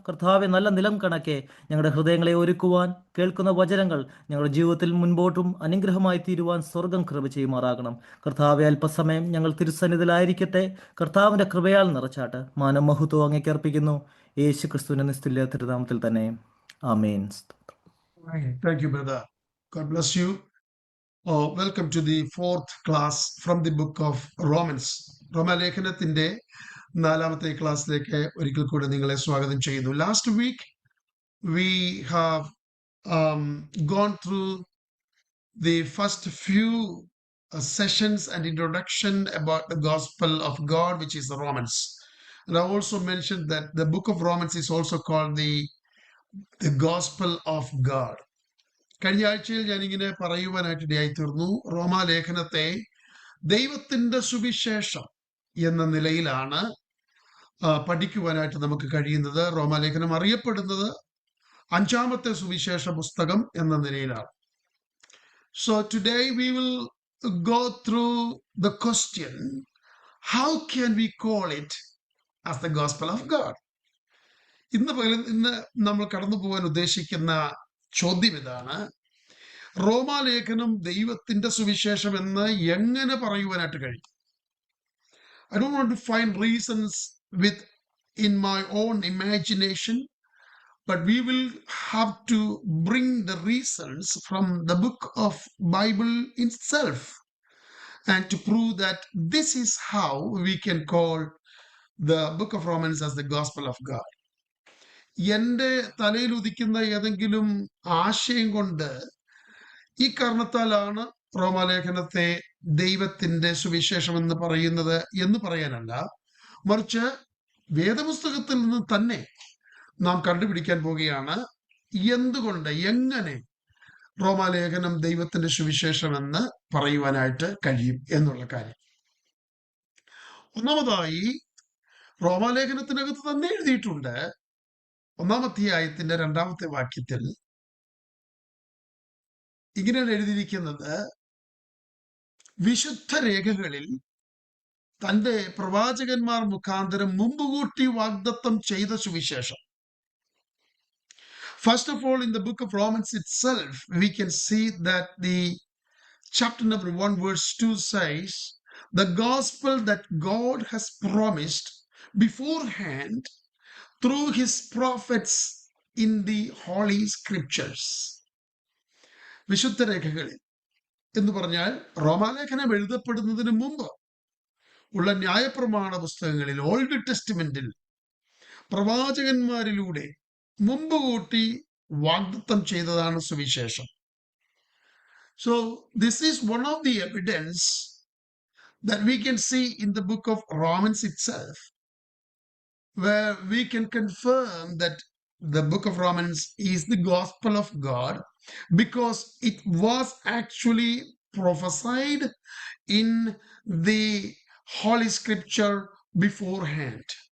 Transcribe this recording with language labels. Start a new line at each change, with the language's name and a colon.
Malayalam: കർത്താവെ, നല്ല നിലം കണക്കെ ഞങ്ങളുടെ ഹൃദയങ്ങളെ ഒരുക്കുവാൻ കേൾക്കുന്ന വചനങ്ങൾ ഞങ്ങളുടെ ജീവിതത്തിൽ മുൻപോട്ടും അനുഗ്രഹമായി തീരുവാൻ സ്വർഗം കൃപ ചെയ്യുമാറാകണം. കർത്താവെ, അല്പസമയം ഞങ്ങൾ തിരുസന്നിധിയിലായിരിക്കട്ടെ. കർത്താവിൻ്റെ കൃപയാൽ നിറച്ചാട്ട് മാനം മഹത്വം അങ്ങേക്ക് അർപ്പിക്കുന്നു, യേശു ക്രിസ്തുവിന്റെ നിസ്തുല്യ തിരുനാമത്തിൽ തന്നെ. ആമേൻ.
English: Thank you, brother. God bless you. Welcome to the fourth class from the book of Romans.
Malayalam: റോമാലേഖനത്തിന്റെ 4ാമത്തെ ക്ലാസ്സിലേക്ക് ഒരിക്കൽ കൂടെ നിങ്ങളെ സ്വാഗതം ചെയ്യുന്നു.
English: Last week we have gone through the first few sessions and introduction about the gospel of God, which is the Romans. And I also mentioned that the book of Romans is also called the gospel of God.
Malayalam: കഴിഞ്ഞ ആഴ്ചയിൽ ഞാനിങ്ങനെ പറയുവാനായിട്ട് ഇടയായി തീർന്നു. റോമാലേഖനത്തെ ദൈവത്തിന്റെ സുവിശേഷം എന്ന നിലയിലാണ് പഠിക്കുവാനായിട്ട് നമുക്ക് കഴിയുന്നത്. റോമാലേഖനം അറിയപ്പെടുന്നത് 5ാമത്തെ സുവിശേഷ പുസ്തകം എന്ന നിലയിലാണ്.
English: So today we will go through the question, how can we call it as the gospel of God?
Malayalam: ഇന്ന് നമ്മൾ കടന്നു പോകാൻ ഉദ്ദേശിക്കുന്ന ചോദ്യം ഇതാണ്: റോമാലേഖനം ദൈവത്തിന്റെ സുവിശേഷം എന്ന് എങ്ങനെ പറയുവാനായിട്ട് കഴിയും?
English: I don't want to find reasons with in my own imagination, but we will have to bring the reasons from the book of Bible itself and to prove that this is how we can call the book of Romans as the gospel of God.
Malayalam: എന്റെ തലയിൽ ഉദിക്കുന്ന ഏതെങ്കിലും ആശയം കൊണ്ട് ഈ കാരണത്താലാണ് റോമാലേഖനത്തെ ദൈവത്തിന്റെ സുവിശേഷം എന്ന് പറയുന്നത് എന്ന് പറയാനല്ല, മറിച്ച് വേദപുസ്തകത്തിൽ നിന്ന് തന്നെ നാം കണ്ടുപിടിക്കാൻ പോവുകയാണ് എന്തുകൊണ്ട്, എങ്ങനെ റോമാലേഖനം ദൈവത്തിന്റെ സുവിശേഷം എന്ന് പറയുവാനായിട്ട് കഴിയും എന്നുള്ള കാര്യം. ഒന്നാമതായി റോമാലേഖനത്തിനകത്ത് തന്നെ എഴുതിയിട്ടുണ്ട്, 1-ാം അധ്യായത്തിന്റെ 2-ാമത്തെ വാക്യത്തിൽ ഇങ്ങനെയാണ് എഴുതിയിരിക്കുന്നത്, വിശുദ്ധ രേഖകളിൽ തന്റെ പ്രവാചകന്മാർ മുഖാന്തരം മുമ്പുകൂട്ടി വാഗ്ദത്തം ചെയ്ത സുവിശേഷം.
English: First of all, in the book of Romans itself, we can see that the chapter number 1 verse 2 says, the gospel that God has promised beforehand through his prophets in the holy scriptures.
Malayalam: വിശുദ്ധ രേഖകളിൽ എന്ന് പറഞ്ഞാൽ റോമാലേഖനം എഴുതപ്പെടുന്നതിന് മുമ്പ് ഉള്ള ന്യായപ്രമാണ പുസ്തകങ്ങളിൽ, old ടെസ്റ്റ്മെന്റിൽ പ്രവാചകന്മാരിലൂടെ മുമ്പ് കൂട്ടി വാഗ്ദത്തം ചെയ്തതാണ് സുവിശേഷം.
English: So this is one of the evidence that we can see in the book of Romans itself, where we can confirm that the book of Romans is the gospel of God because it was actually prophesied in the Holy Scripture beforehand.